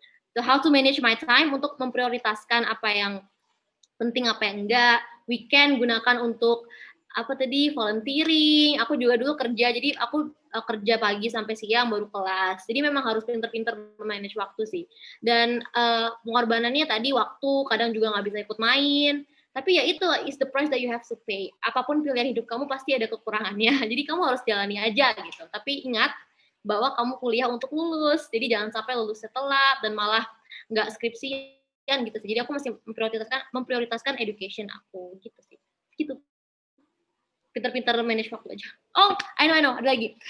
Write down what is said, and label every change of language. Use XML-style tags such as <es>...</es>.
<en>So how to manage my time</en> <id>untuk memprioritaskan apa yang penting, apa yang enggak. Weekend gunakan untuk volunteering. Aku juga dulu kerja, jadi aku kerja pagi sampai siang baru kelas. Jadi memang harus pinter-pinter manage waktu sih. Dan pengorbanannya tadi waktu, kadang juga nggak bisa ikut main. Tapi ya itu</id> <en>is the price that you have to pay.</en> <id>Apapun pilihan hidup kamu pasti ada kekurangannya. Jadi kamu harus jalani aja gitu. Tapi ingat bahwa kamu kuliah untuk lulus. Jadi jangan sampai lulusnya telat dan malah nggak skripsian gitu. Jadi aku masih memprioritaskan education aku gitu sih. Gitu. Pintar-pintar manage waktu aja.</id> <en>Oh, I know,</en> <id>ada lagi.</id>